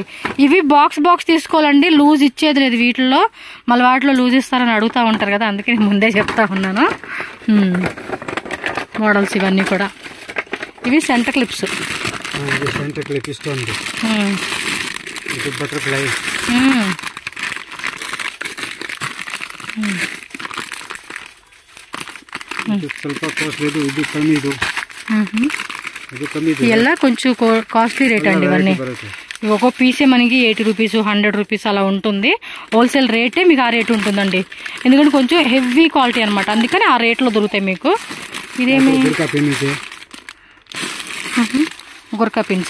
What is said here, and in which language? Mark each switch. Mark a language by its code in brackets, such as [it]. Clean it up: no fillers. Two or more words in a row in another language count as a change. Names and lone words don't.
[te] ఇవి బాక్స్ తీసుకోవాలండి, లూజ్ ఇచ్చేది లేదు వీటిల్లో. మళ్ళీ వాటిలో లూజ్ ఇస్తారని అడుగుతూ ఉంటారు కదా, అందుకే నేను ముందే చెప్తా ఉన్నాను. మోడల్స్ ఇవన్నీ కూడా. ఇవి [en] center clips. [te] బటర్ఫ్లై. [kn] ಸ್ವಲ್ಪ ಕಾಸ್ಟ್ಲಿ. ಇದು ಕಮ್ಮಿ. [te] ಎಲ್ಲ కొంచెం [en] costly rate [te] అండి ఇవన్నీ. ఒక్కో పీసే మనకి 80 రూపీస్ 100 రూపీస్ అలా ఉంటుంది. [en] wholesale rate [te] మీకు ఆ రేట్ ఉంటుందండి. ఎందుకంటే కొంచెం [en] heavy quality [te] అనమాట, అందుకని ఆ రేట్లో దొరుకుతాయి మీకు. ఇదేమి గుర్కా పిన్స్.